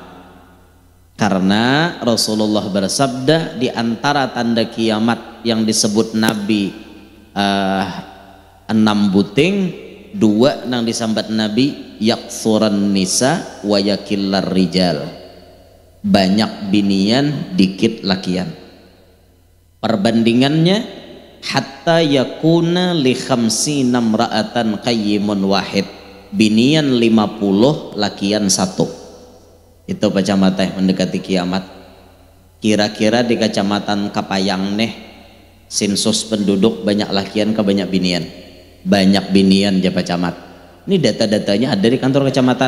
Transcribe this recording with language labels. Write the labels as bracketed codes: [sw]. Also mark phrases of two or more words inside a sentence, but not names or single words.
[bjn] Karena Rasulullah bersabda di antara tanda kiamat yang disebut Nabi 6 buting, 2 nang disambat Nabi [ar] يكثر النساء ويقل الرجال. [bjn] Banyak binian, dikit lakian. [ar] Perbandingannya حتى يكون لخمسين امرأة قيم واحد. [bjn] Binian 50, lakian 1. Itu kacamata mendekati kiamat. Kira-kira di kecamatan Kapayang nih sensus penduduk banyak lakian ke banyak binian? Banyak binian ya camat. [id] Ini data-datanya ada di kantor kecamatan.